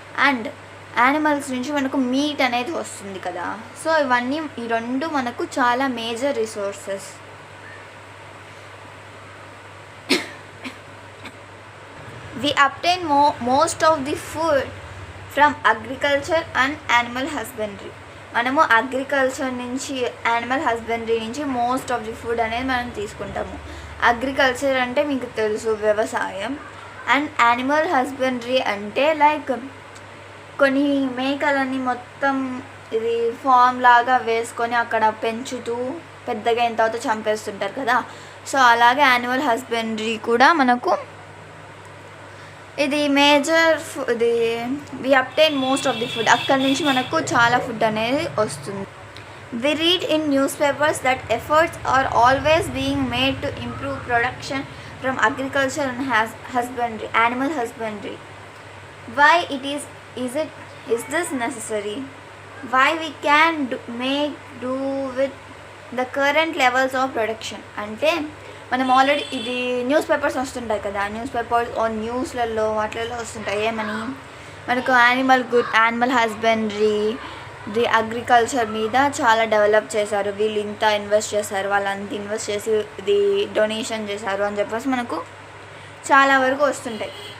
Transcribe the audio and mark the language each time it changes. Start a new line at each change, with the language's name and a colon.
Telugu: And animals నుంచి మనకు meet అనేది వస్తుంది కదా. సో ఇవన్నీ ఈ రెండు మనకు చాలా major resources.
English: We obtain most of the food from agriculture and animal husbandry.
Telugu: మనము అగ్రికల్చర్ నుంచి, యానిమల్ హస్బెండరీ నుంచి మోస్ట్ ఆఫ్ ది ఫుడ్ అనేది మనం తీసుకుంటాము. అగ్రికల్చర్ అంటే మీకు తెలుసు వ్యవసాయం, అండ్ యానిమల్ హస్బెండరీ అంటే లైక్ కొన్ని మేకలని మొత్తం ఇది ఫామ్ లాగా వేసుకొని అక్కడ పెంచుతూ పెద్దగా అయిన తర్వాత చంపేస్తుంటారు కదా. సో అలాగే యానిమల్ హస్బెండరీ కూడా మనకు ఇది మేజర్. ఇది
English: we obtain most of the food,
Telugu: అక్కడి నుంచి మనకు చాలా ఫుడ్ అనేది వస్తుంది.
English: We read in newspapers that efforts are always being made to improve production from agriculture and husbandry, animal husbandry. Why it is this necessary? Why we can do with the current levels of production?
Telugu: అంటే మనం already ఇది news papers వస్తుంటాయి కదా, news papers న్యూస్లలో వాటిలలో వస్తుంటాయి ఏమని, మనకు animal husbandry the agriculture మీద చాలా డెవలప్ చేశారు, వీళ్ళు ఇంత ఇన్వెస్ట్ చేశారు, వాళ్ళంత ఇన్వెస్ట్ చేసి ఇది డొనేషన్ చేశారు అని చెప్పేసి మనకు చాలా వరకు వస్తుంటాయి.